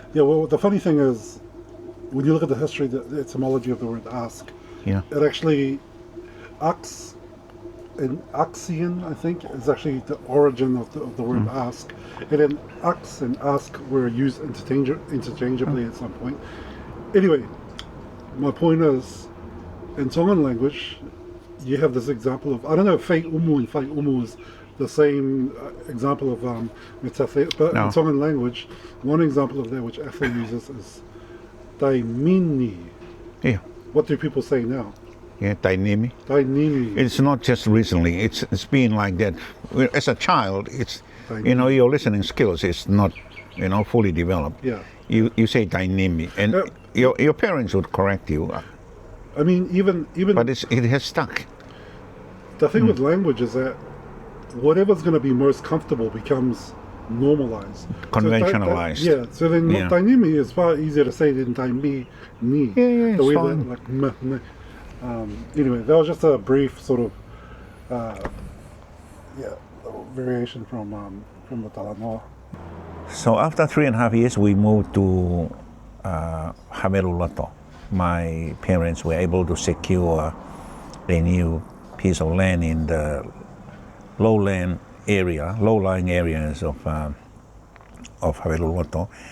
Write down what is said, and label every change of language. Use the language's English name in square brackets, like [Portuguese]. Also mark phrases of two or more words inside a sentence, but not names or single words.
[English] Yeah, well, the funny thing is, when you look at the history, the etymology of the word ask, it actually, ax, and axion, I think, is actually the origin of the word ask. And then ax and ask were used interchangeably at some point. Anyway, my point is, in Tongan language, you have this example of, I don't know if [Tongan] fai umu [English] and [Tongan] fai umu [English] is the same example of metathesis, but in Tongan language, one example of that which Ethel uses is taimini. Yeah. What do people say now? Yeah, tainimi. Tainimi. It's not just recently. It's been like that. As a child, it's Tainimi. Your listening skills is not fully developed. Yeah. You say tainimi, and your parents would correct you. I mean, even. But it has stuck. The thing with language is that whatever's going to be most comfortable becomes normalized, conventionalized. So then tainimi is far easier to say than [Tongan] taimi ni. [English] Yeah, the way fine. that, like, anyway, that was just a brief sort of variation from the Talanoa. So after 3.5 years, we moved to Hameu, Lato. My parents were able to secure a new piece of land in the low-lying areas of Hameu, Lato.